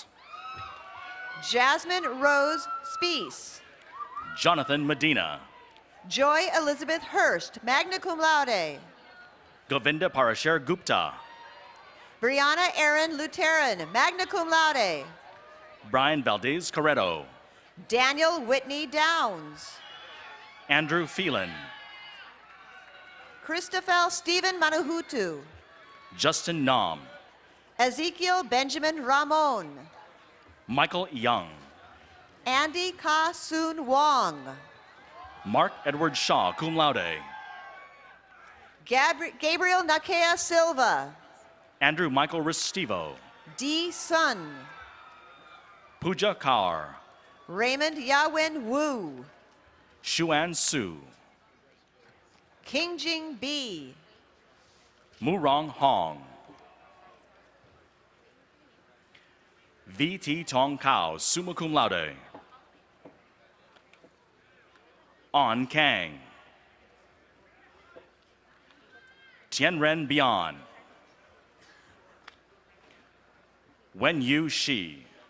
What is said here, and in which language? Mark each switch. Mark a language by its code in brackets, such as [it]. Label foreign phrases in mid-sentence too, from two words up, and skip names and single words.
[en] Jasmine Rose Spees. Jonathan Medina. Joy Elizabeth Hurst, [la] magna cum laude. [en] Govinda Parashar Gupta. Brianna Aaron Lutheran, [la] magna cum laude. [en] Brian Valdez Corretto. Daniel Whitney Downs. Andrew Phelan. Christophel Stephen Manahutu. Justin Nam. Ezekiel Benjamin Ramon. Michael Young. Andy Ka Soon Wong. Mark Edward Shaw, [la] cum laude. [en] Gabriel Nakea Silva. Andrew Michael Restivo. D. Sun. Pooja Kaur. Raymond Yawin Wu. Shuan Su. Kingjing B. Murong Hong. V.T. Tong Kao, [la] summa cum laude. [en] On Kang. Tianren Bian. Wen Yu Shi.